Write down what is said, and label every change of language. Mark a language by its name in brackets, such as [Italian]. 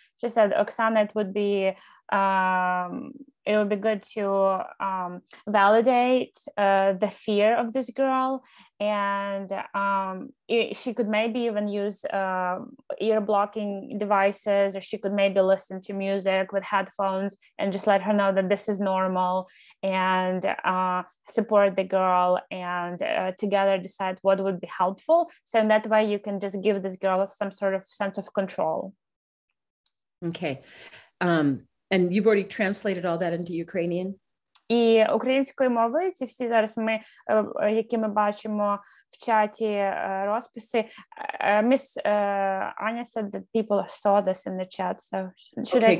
[English] She said, Oksana, it would be good to validate the fear of this girl, and she could maybe even use ear blocking devices, or she could maybe listen to music with headphones and just let her know that this is normal, and support the girl, and together decide what would be helpful. So in that way you can just give this girl some sort of sense of control. Okay. And you've already translated all that into Ukrainian? [Ukrainian] І українською мовою ці всі зараз які ми бачимо в чаті розписи. [English] Miss Anya said that people saw this in the chat, so should I say?